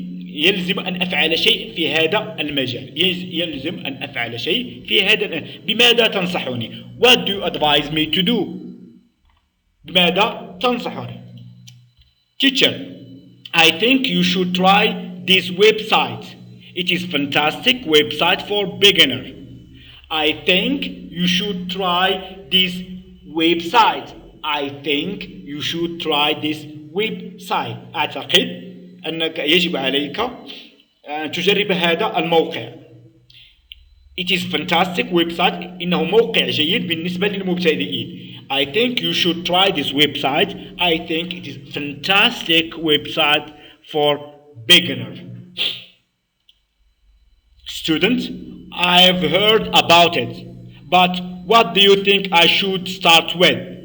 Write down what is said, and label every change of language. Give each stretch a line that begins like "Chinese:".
Arabic: يلزم أن أفعل شيء في هذا المجال. يلزم أن أفعل شيء في هذا. بماذا تنصحني؟
English: What do you advise me to do?
Arabic: بماذا تنصحني؟
English: Teacher, I think you should try this website. It is fantastic website for beginner. I think you should try this website. I think you should try this website.
Arabic: أعتقد أنك يجب عليك أن تجرب هذا الموقع.
English: It is fantastic website.
Arabic: إنه موقع جيد بالنسبة للمبتدئين.
English: I think you should try this website. I think it is fantastic website for beginner. Student, I've heard about it, but what do you think I should start with?